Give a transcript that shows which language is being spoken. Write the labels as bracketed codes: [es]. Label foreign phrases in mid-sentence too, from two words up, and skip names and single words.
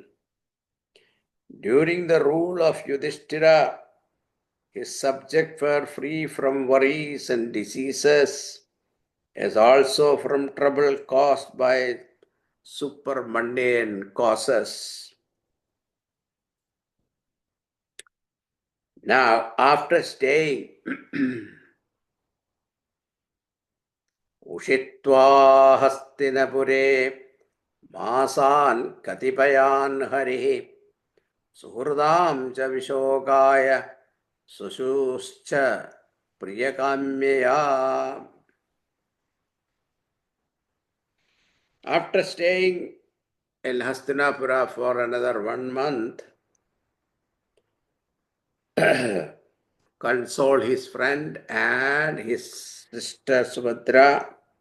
[en] During the rule of Yudhishthira, his subjects were free from worries and diseases, as also from trouble caused by super mundane causes. Now, after staying [sa] उषित्वा हास्तिनपुरे मासान् कतिपयान् हरिः सुहृदां च विशोकाय स्वसुश्च प्रियकाम्य. [en] After staying in Hastinapura for another 1 month, consoled his friend and his sister Subhadra.